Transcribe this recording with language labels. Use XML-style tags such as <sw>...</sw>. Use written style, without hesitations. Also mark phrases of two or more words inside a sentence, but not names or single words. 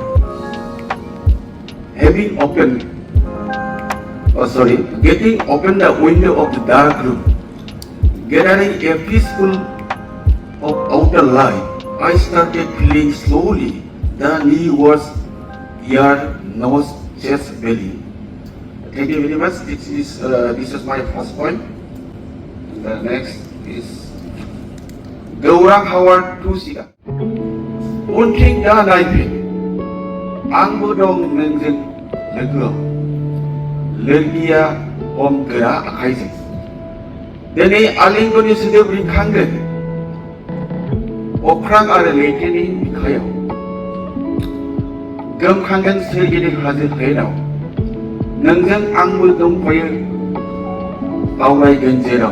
<en>getting open the window of the dark room, gathering a fistful of outer light, I started feeling slowly the new words, ear, nose, chest, belly. Thank you very much. This is my first point. The next is Kokrajhar to Sika.</en> <brx>Unthing da naifin, angbo dong nongjang logoआव लोरगिया हम गोरा आखाइजों दिनै आलिंगनि सोदोब रिंखांगोन अख्रां आरो लैथोनि बिखायाव गोमखांगोन सोरगिदिं हाजो हायेनाव नोंजों आंबो दंफायो आवरायगोन जेराव</brx>